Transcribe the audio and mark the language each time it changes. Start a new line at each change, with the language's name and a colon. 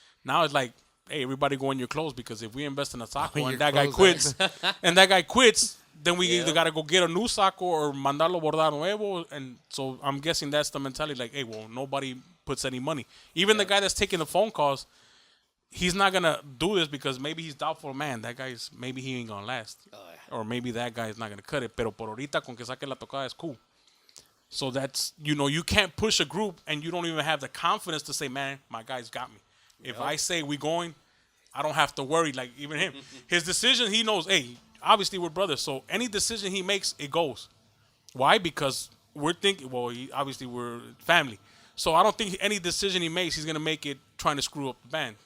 English: Now it's like, hey, everybody go in your clothes because if we invest in a taco and that guy quits, then we either gotta go get a new saco or
Spanish: mandarlo bordar nuevo.
English: And so I'm guessing that's the mentality. Like, hey, well, nobody puts any money. Even the guy that's taking the phone calls, he's not gonna do this because maybe he's doubtful. Man, that guy's maybe he ain't gonna last, or maybe that guy's not gonna cut it.
Spanish: Pero por ahorita con que saque la tocada
English: is cool. So that's you can't push a group and you don't even have the confidence to say, man, my guy's got me. If I say we going, I don't have to worry. Like even him, his decision, he knows. Hey, obviously we're brothers, so any decision he makes, it goes. Why? Because we're thinking. Well, obviously we're family, so I don't think any decision he makes, he's gonna make it trying to screw up the band.